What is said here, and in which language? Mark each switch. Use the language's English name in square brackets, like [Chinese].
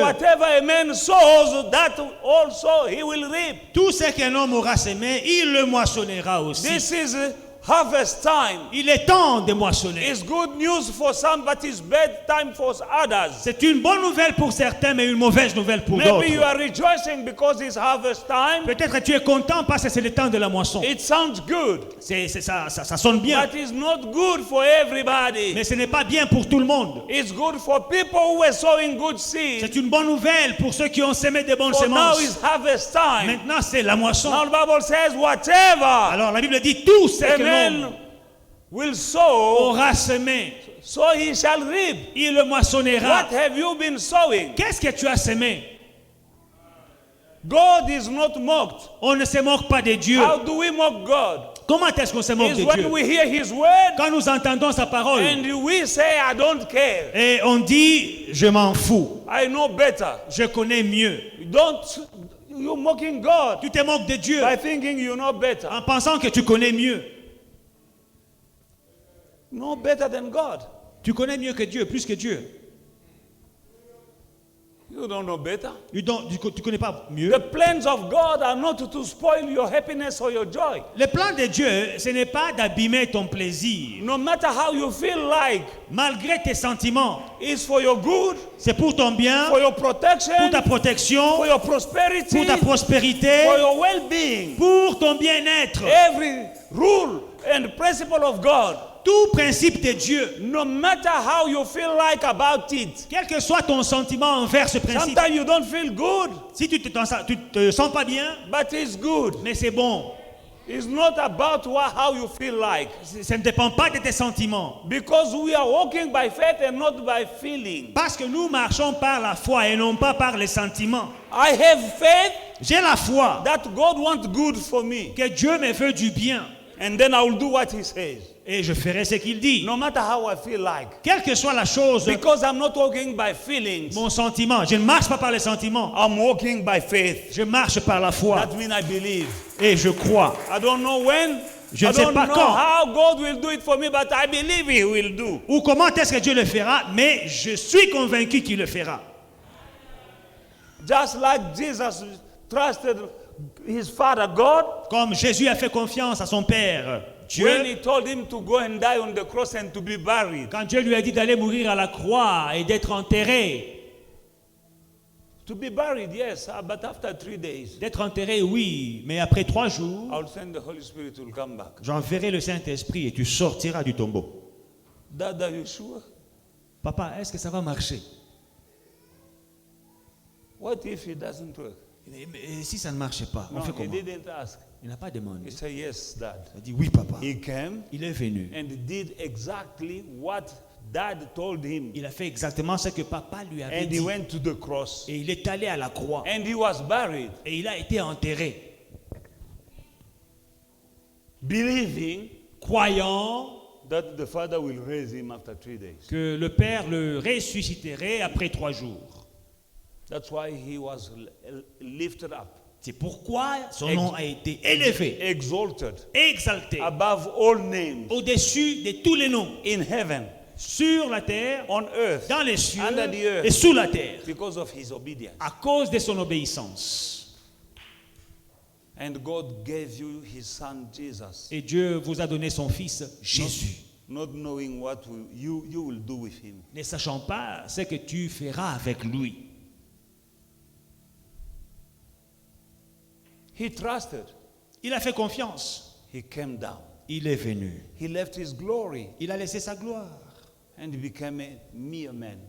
[English] whatever a man sows, that also he will reap. [French] Tout ce qu'un homme aura semé, il le moissonnera aussi. [English] This is harvest time. [French] Il est temps de moissonner. [English] It's good news for some, but it's bad time for others. [French] C'est une bonne nouvelle pour certains, mais une mauvaise nouvelle pour [English] Maybe you [French] d'autres. [English] are rejoicing because it's harvest time. [French] Peut-être que tu es content parce que c'est le temps de la moisson. [English] It sounds good, [French] Ça sonne bien, [English] but it's not good for everybody. [French] mais ce n'est pas bien pour tout le monde. [English] It's good for people who are sowing good seed. [French] C'est une bonne nouvelle pour ceux qui ont semé des bonnes [English] For now [French] semences. [English] is harvest time. [French] Maintenant, c'est la moisson. [English] Now the Bible says whatever [French] Alors, la Bible dit tout ce [English] a [French] que [English] man [French] l'homme [English] will sow, [French] aura semé, [English] so he shall reap. [French] il le moissonnera. [English] What have you been sowing? [French] Qu'est-ce que tu as semé? [English] God is not mocked. [French] On ne se moque pas de Dieu. [English] How do we mock God? [French] Comment est-ce qu'on se moque [English] Is [French] de [English] when [French] Dieu? [English] we hear his word [French] Quand nous entendons sa parole [English] and we say, I don't care. [French] et on dit, je m'en fous, [English] I know better. [French] je connais mieux. [English] You're mocking God [French] Tu te moques de Dieu [English] by thinking you know better. [French] en pensant que tu connais mieux. [English] No better than God. [French] Tu connais mieux que Dieu, plus que Dieu. [English] You don't know better. [French] Tu connais pas mieux. [English] The plans of God are not to spoil your happiness or your joy. [French] Le plan de Dieu, ce n'est pas d'abîmer ton plaisir. [English] No matter how you feel like, [French] Malgré tes sentiments, [English] it's for your good, [French] c'est pour ton bien, [English] for your [French] pour [English] protection, [French] ta protection, [English] for your prosperity, [French] pour ta prospérité, [English] for your well-being. [French] pour ton bien-être. [English] Every rule and principle of God, [French] Tout principe de Dieu, [English] no matter how you feel like about it, [French] quel que soit ton sentiment envers ce principe, [English] sometimes you don't feel good, [French] si tu te sens pas bien, [English] but it's good. [French] mais c'est bon. [English] It's not about how you feel like. [French] Ça ne dépend pas de tes sentiments. [English] Because we are walking by faith and not by feeling. [French] Parce que nous marchons par la foi et non pas par les sentiments. [English] I have faith [French] J'ai la foi [English] that God wants good for me. [French] que Dieu me veut du bien [English] And then I will do what He says. [French] et je ferai ce qu'il dit. [English] No matter how I feel like. [French] Quelle que soit la chose, [English] Because I'm not walking by feelings. [French] mon sentiment, je ne marche pas par les sentiments. [English] I'm walking by faith. [French] Je marche par la foi [English] That means I believe. [French] et je crois. [English] I don't know when. [French] Je [English] I [French] ne sais [English] don't [French] pas [English] know [French] quand [English] how God will do it for me, but I believe He will do. [French] ou comment est-ce que Dieu le fera, mais je suis convaincu qu'il le fera. [English] Just like Jesus trusted His Father God. [French] Comme Jésus a fait confiance à son Père, Dieu, [English] When He told Him to go and die on the cross and to be buried. [French] quand Dieu lui a dit d'aller mourir à la croix et d'être enterré. [English] To be buried, yes, but after 3 days, [French] D'être enterré, oui, mais après 3 jours, [English] I'll send the Holy Spirit to come back. [French] j'enverrai le Saint-Esprit et tu sortiras du tombeau. [English] Dad, are you sure? [French] Papa, est-ce que ça va marcher? [English] What if it doesn't work? [French] Et si ça ne marchait pas, on [English] No, [French] fait [English] he [French] comment? [English] didn't ask. [French] Il n'a pas demandé. [English] He said, yes, Dad. [French] Il a dit oui, papa. [English] He came [French] Il est venu. [English] and did exactly what Dad told him. [French] Il a fait exactement ce que papa lui avait [English] And he [French] dit. [English] went to the cross. [French] Et il est allé à la croix. [English] And he was buried, [French] Et il a été enterré. [English] believing [French] Croyant [English] that the Father will raise him after 3 days. [French] que le Père le ressusciterait après 3 jours. [English] That's why he was lifted up, [French] C'est pourquoi son nom a été élevé, [English] exalted [French] exalté, [English] above all names [French] au-dessus de tous les noms, [English] in heaven, [French] sur la terre, [English] on earth, [French] dans les cieux [English] under the earth, [French] et sous la terre, [English] because of his obedience. [French] à cause de son obéissance. [English] And God gave you his son Jesus, [French] Et Dieu vous a donné son Fils Jésus, [English] not knowing what you will do with him. [French] ne sachant pas ce que tu feras avec lui. [English] He trusted. [French] Il a fait confiance. [English] He came down. [French] Il est venu. [English] He left his glory [French] Il a laissé sa gloire. [English] and he became a mere man,